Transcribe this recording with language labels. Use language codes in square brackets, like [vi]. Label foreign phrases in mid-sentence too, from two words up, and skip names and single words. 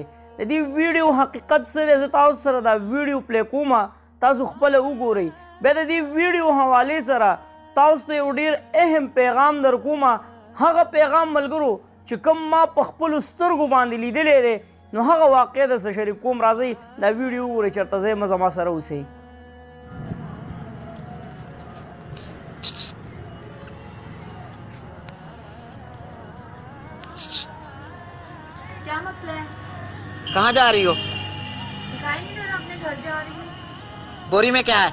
[ps] د دې ویډیو حقیقت څه دی زه تاسو سره دا ویډیو پلی کومه تاسو خپله وګورئ. بیا د دې ویډیو حوالې سره تاسو ته یو ډېر اهم پیغام در کومه. هغه پیغام ملګرو چې کوم ما په خپلو سترګو باندې لیدلی دی نو هغه واقع درسره شریک کوم. راځئ دا ویډیو وګورئ چېرته ځئ مه زما سره اوسئ. [ur] کیا مسئلہ ہے? کہاں جا رہی ہو? دکھائی نہیں دے رہا، اپنے گھر جا رہی ہوں. بوری میں کیا ہے?